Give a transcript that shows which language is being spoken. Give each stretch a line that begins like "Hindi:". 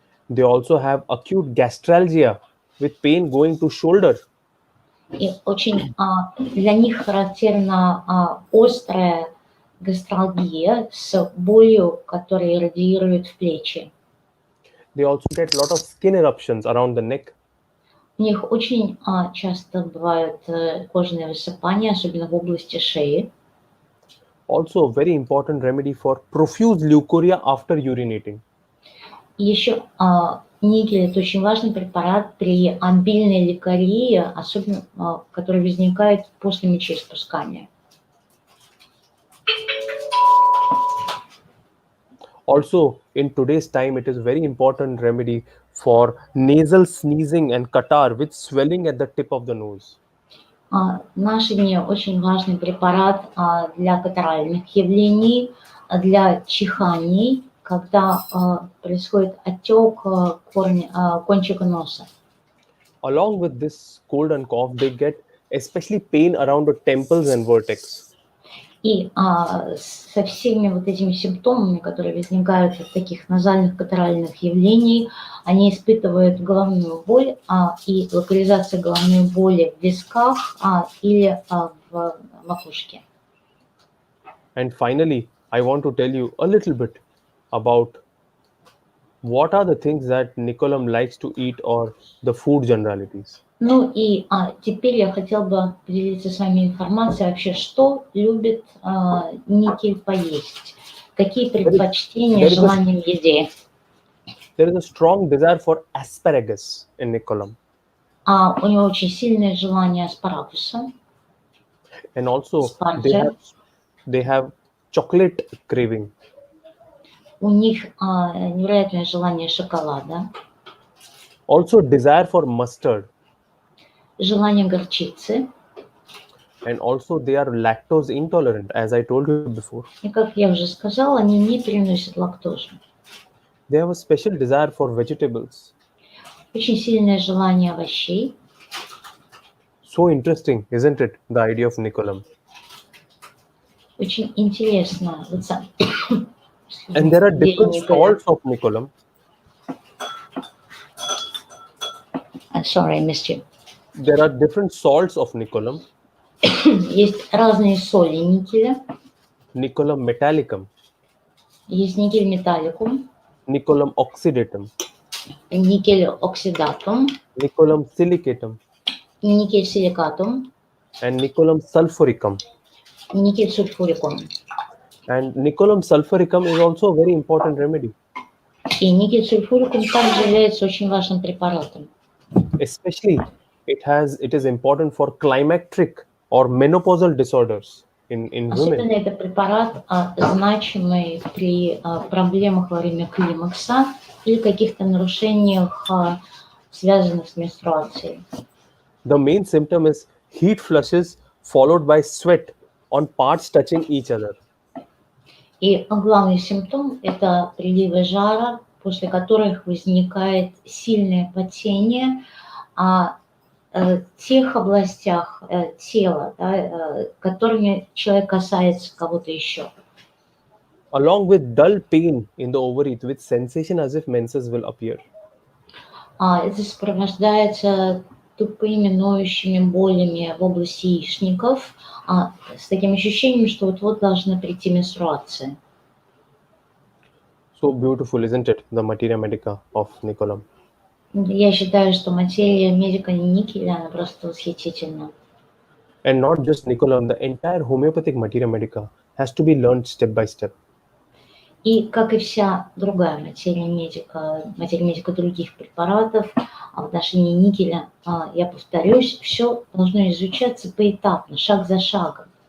English: They also have acute gastralgia with pain going to shoulder.
Russian: И очень для них характерна острая гастралгия с болью, которая радиирует в плечи.
English: They also get a lot of skin eruptions around the neck.
Russian: У них очень часто бывают кожные высыпания, особенно в области шеи.
English: Also, a very important remedy for profuse leukorrhea after urinating.
Russian: И еще никель – это очень важный препарат при обильной лейкории, особенно который возникает после мочеиспускания.
English: Also, in today's time, it is very important remedy for nasal sneezing and catarrh with swelling at the tip of the nose.
Russian: В наши дни очень важный препарат для катаральных явлений, для чиханий, когда происходит отек кончика носа.
English: Along with this cold and cough, they get especially pain around the temples and vertex.
Russian: И со всеми вот этими симптомами, которые возникают от таких назальных катаральных явлений, они испытывают головную боль и локализация головной боли в висках или в макушке.
English: And finally, I want to tell you a little bit about what are the things that Nicolam likes to eat or the food generalities.
Russian: Ну и теперь я хотела бы поделиться с вами информацией вообще, что любит Никель поесть, какие предпочтения,
English: there is a-
Russian: желания в еде.
English: There is a strong desire for asparagus in Nicolam.
Russian: У него очень сильное желание аспарагуса,
English: And also
Russian: спаржа.
English: they have chocolate craving.
Russian: У них невероятное желание шоколада,
English: Also desire for mustard.
Russian: желание горчицы.
English: And also they are lactose intolerant, as I told you before.
Russian: И, как я уже сказала, они не переносят лактозу.
English: They have a special desire for vegetables.
Russian: Очень сильное желание овощей.
English: So interesting, isn't it? The idea of Nicolam.
Russian: Очень интересно. Вот сам.
English: And there are different salts of Nicolam. Sorry, I missed you. There are different salts of Nicolam.
Russian: Есть разные соли никеля.
English: Nicolam metallicum,
Russian: Есть никель металликум,
English: Nicolam oxidatum,
Russian: никель оксидатум,
English: Nicolam silicatum,
Russian: никель силикатум,
English: and Nicolam sulfuricum.
Russian: никель сульфурикум.
English: And Nicolam sulfuricum is also a very important remedy,
Russian: И никель сульфурикум также является очень важным препаратом.
English: especially it is important for climacteric or menopausal disorders in
Russian: Особенно
English: women.
Russian: это препарат значимый при проблемах во время климакса или каких-то нарушениях, связанных с менструацией.
English: The main symptom is heat flushes followed by sweat on parts touching each other.
Russian: И главный симптом – это приливы жара, после которых возникает сильное потение в тех областях тела, которыми человек касается кого-то еще.
English: Along with dull pain in the ovaries with sensation as if menses will appear.
Russian: Это сопровождается тупыми ноющими болями в области яичников, с таким ощущением, что вот-вот должна прийти менструация.
English: So beautiful, isn't it? The materia medica of Nicolam.
Russian: Я считаю, что материя медика никеля, она просто восхитительна.
English: And not just Nicolam, the entire homeopathic materia medica has to be learned step by step.
Russian: И, как и вся другая материя медика других препаратов, в отношении никеля, я повторюсь, все должно изучаться поэтапно, шаг за шагом.